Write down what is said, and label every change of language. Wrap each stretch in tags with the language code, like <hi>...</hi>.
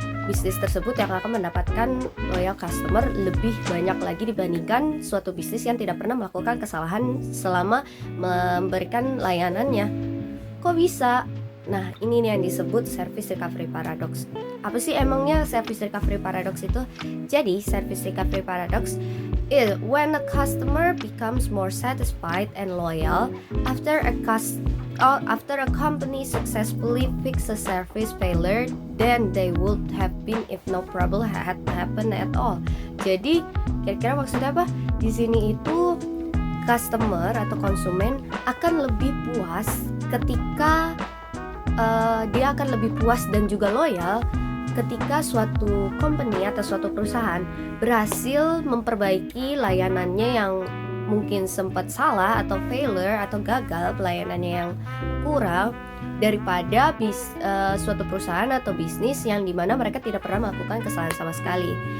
<id>bisnis tersebut yang akan mendapatkan loyal customer lebih banyak lagi dibandingkan suatu bisnis yang tidak pernah melakukan kesalahan selama memberikan layanannya. Kok bisa? Nah, ini nih yang disebut service recovery paradox. Apa sih emangnya service recovery paradox itu?</id> <en>Jadi, service recovery paradox is when a customer becomes more satisfied and loyal after after a company successfully fix a service failure than they would have been if no problem had happened at all.</en> <id>Jadi, kira-kira maksudnya apa? Di sini itu customer atau konsumen akan lebih puas ketika dia akan lebih puas dan juga loyal ketika suatu company atau suatu perusahaan berhasil memperbaiki layanannya yang mungkin sempat salah atau failure atau gagal pelayanannya yang kurang daripada suatu perusahaan atau bisnis yang dimana mereka tidak pernah melakukan kesalahan sama sekali.</id>